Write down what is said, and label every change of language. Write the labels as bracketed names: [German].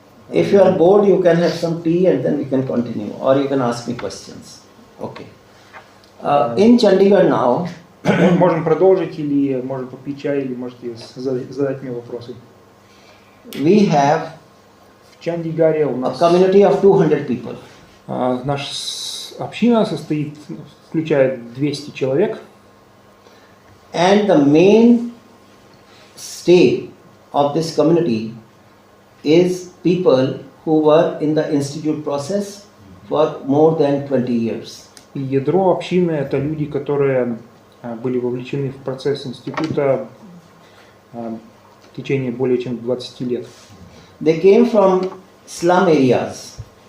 [English] If you are bored, you can have some tea and then we can continue, or you can ask me questions. Okay. In Chandigarh now. [Russian] Можем продолжить, или можем попить чай, или можете задать мне вопросы. [English] We have [Russian] в Чандигаре у нас [English] a community of 200 people. [Russian] Наша община включает 200 человек. [English] And the main stay of this community is people who were in the institute process for more than 20 years. [Russian] И ядро общины это люди, которые были вовлечены в процесс института в течение более чем 20 лет. [English] They came from slum areas.